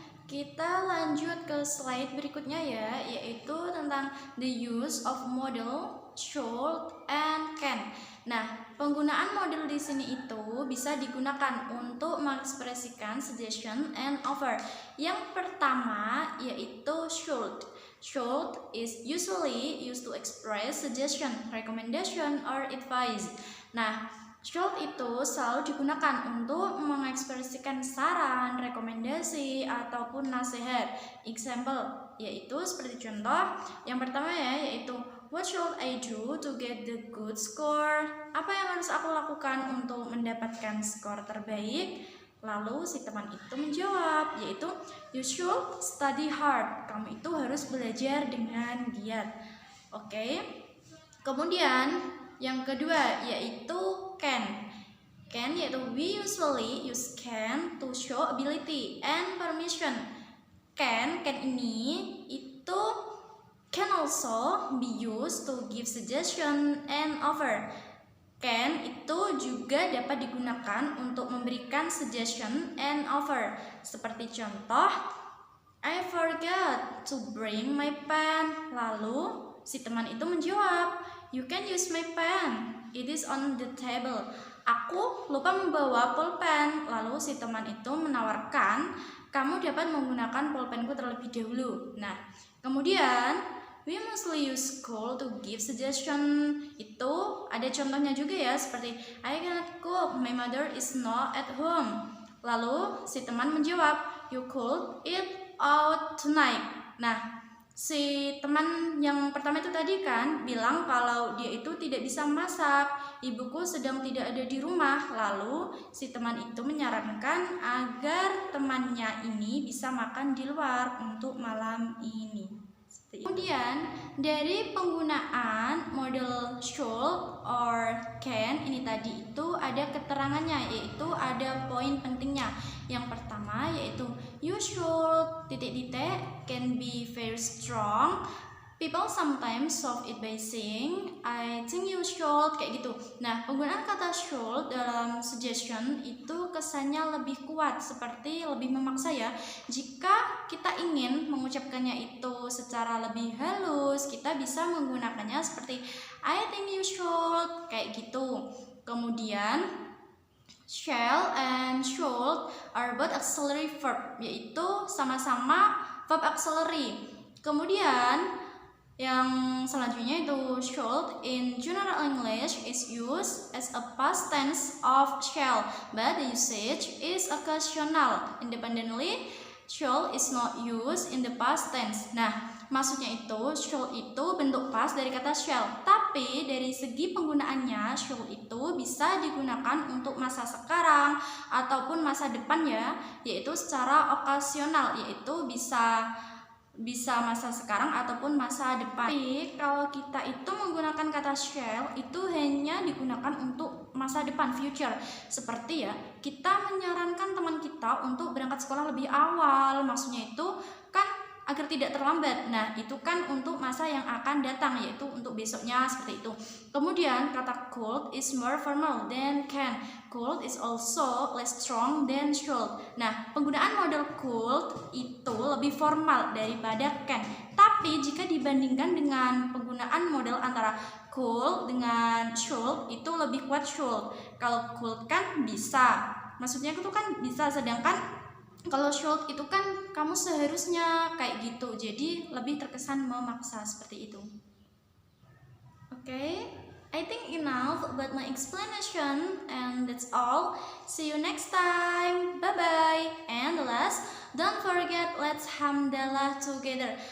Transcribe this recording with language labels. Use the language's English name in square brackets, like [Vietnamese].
[Indonesian] Kita lanjut ke slide berikutnya ya, yaitu tentang [English] the use of model, should, and can. [Indonesian] Nah, penggunaan model di sini itu bisa digunakan untuk mengekspresikan [English] suggestion and offer. [Indonesian] Yang pertama yaitu should. [English] Should is usually used to express suggestion, recommendation, or advice. [Indonesian] Nah, should itu selalu digunakan untuk mengekspresikan saran, rekomendasi, ataupun nasihat. Example, yaitu seperti contoh yang pertama ya, yaitu [English] what should I do to get the good score? [Indonesian] Apa yang harus aku lakukan untuk mendapatkan skor terbaik? Lalu si teman itu menjawab, yaitu [English] you should study hard. [Indonesian] Kamu itu harus belajar dengan giat. Oke. Kemudian yang kedua yaitu can. Can yaitu [English] we usually use can to show ability and permission. [Indonesian] Can ini itu [English] can also be used to give suggestion and offer. [Indonesian] Can itu juga dapat digunakan untuk memberikan [English] suggestion and offer. [Indonesian] Seperti contoh, [English] I forgot to bring my pen. [Indonesian] Lalu si teman itu menjawab, [English] you can use my pen. It is on the table. [Indonesian] Aku lupa membawa pulpen. Lalu si teman itu menawarkan, kamu dapat menggunakan pulpenku terlebih dahulu. Nah, kemudian [English] we mostly use could to give suggestion. [Indonesian] Itu ada contohnya juga ya, seperti [English] I cannot cook, my mother is not at home. [Indonesian] Lalu si teman menjawab, [English] you could eat out tonight. [Indonesian] Nah, si teman yang pertama itu tadi kan bilang kalau dia itu tidak bisa masak, ibuku sedang tidak ada di rumah. Lalu si teman itu menyarankan agar temannya ini bisa makan di luar untuk malam ini. Kemudian dari penggunaan model should or can ini tadi itu ada keterangannya, yaitu ada poin pentingnya. [English] Yang pertama yaitu you should can be very strong. People sometimes solve it by saying I think you should, [Indonesian] kayak gitu. Nah, penggunaan kata should dalam suggestion itu kesannya lebih kuat, seperti lebih memaksa ya. Jika kita ingin mengucapkannya itu secara lebih halus, kita bisa menggunakannya seperti [English] I think you should, [Indonesian] kayak gitu. Kemudian [English] shall and should are both auxiliary verb, [Indonesian] yaitu sama-sama [English] verb auxiliary. [Indonesian] Kemudian yang selanjutnya itu [English] should in general English is used as a past tense of shall, but the usage is occasional. Independently, shall is not used in the past tense. [Indonesian] Nah, maksudnya itu shall itu bentuk past dari kata shall, tapi dari segi penggunaannya shall itu bisa digunakan untuk masa sekarang ataupun masa depan ya, yaitu secara okasional, yaitu bisa masa sekarang ataupun masa depan. Tapi kalau kita itu menggunakan kata shall itu hanya digunakan untuk masa depan, future. Seperti ya, kita menyarankan teman kita untuk berangkat sekolah lebih awal. Maksudnya itu kan agar tidak terlambat. Nah, itu kan untuk masa yang akan datang, yaitu untuk besoknya, seperti itu. Kemudian kata [English] could is more formal than can. Could is also less strong than should. [Indonesian] Nah, penggunaan model could itu lebih formal daripada can. Tapi jika dibandingkan dengan penggunaan model antara could dengan should, itu lebih kuat should. Kalau could kan bisa, maksudnya itu kan bisa, sedangkan kalau should itu kan kamu seharusnya, kayak gitu. Jadi lebih terkesan memaksa, seperti itu. [English] Okay, I think enough about my explanation, and that's all. See you next time. Bye bye. And last, don't forget, let's hamdalah together.